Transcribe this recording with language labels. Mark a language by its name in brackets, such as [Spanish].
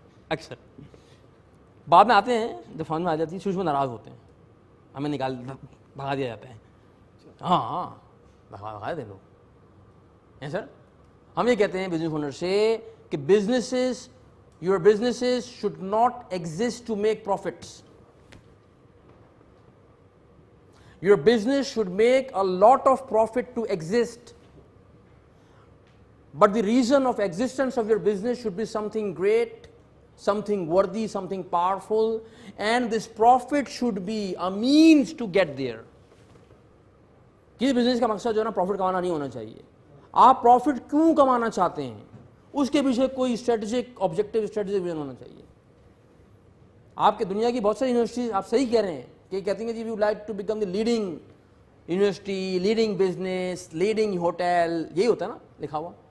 [Urdu] اکثر بعد میں آتے ہیں جب فون میں آ جاتی ہے, شروع میں ناراض ہوتے ہیں, ہمیں بھگا دیا جاتا ہے. ہاں بھگا دے لوگ ہیں سر. ہم یہ کہتے ہیں بزنس اونر سے کہ [English] your businesses should not exist to make profits. Your business should make a lot of profit to exist. But the reason of existence of your business should be something great, something worthy, something powerful, and this profit should be a means to get there. [Urdu] کسی business کا مقصد جو ہے نا profit کمانا نہیں ہونا چاہیے. آپ پروفٹ کیوں کمانا چاہتے ہیں اس کے پیچھے کوئی اسٹریٹجک آبجیکٹو, اسٹریٹجک ویژن ہونا چاہیے. آپ کے دنیا کی بہت ساری یونیورسٹیز آپ صحیح کہہ رہے ہیں کہ کہتی ہیں جی [English] we would like to become the leading university, [Urdu] leading business, leading hotel, یہی ہوتا ہے نا لکھا ہوا.